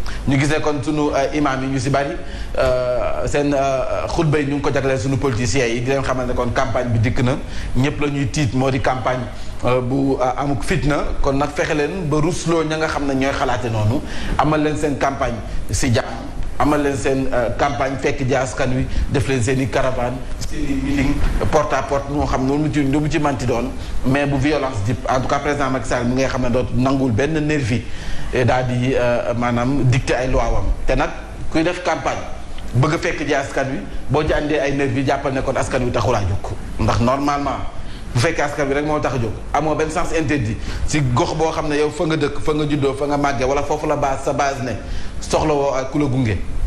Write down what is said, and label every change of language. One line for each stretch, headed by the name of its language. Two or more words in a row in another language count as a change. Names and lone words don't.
Wolof: Ñu gisee kon sunu, euh, imam yi ñu si bari, euh, seen, euh, xutba yi ñu ngi ko jagleel sunu politiciens yi, di leen xamal ne kon campagne bi dikk na, ñëpp la ñuy tiit, moo di campagne, euh, bu, euh, amuk fitna. Kon nag fexe leen ba rusloo ña nga xam ne ñooy xalaate noonu, amal leen seen campagne si jàmm, amal leen seen, euh, campagne fekk ji askan wi, def leen seen i caravane, seen i meeting,
French: porte à porte,
Wolof: moo xam noonu mu ci, lu mu ci manti doon, mais bu violence jip.
French: En tout cas,
Wolof: président Macky Sall mi ngay xam ne dootu nanguwul benn nervi, eh, daal di, euh, maanaam dicter ay loi wam. Te nag kuy def campagne bëgg a fekk ji askan wi, boo ci àndee ay nervi, jàppal ne kon askan wi taxul a jóg, ndax normalement bu fekkee askan wi rek moo tax a jóg, amoo benn
French: sens interdit
Wolof: si gox boo xam ne yow fa nga dëkk, fa nga juddoo, fa nga màggee, wala foofu la base, sa base ne soxla woo ak ku la gunge.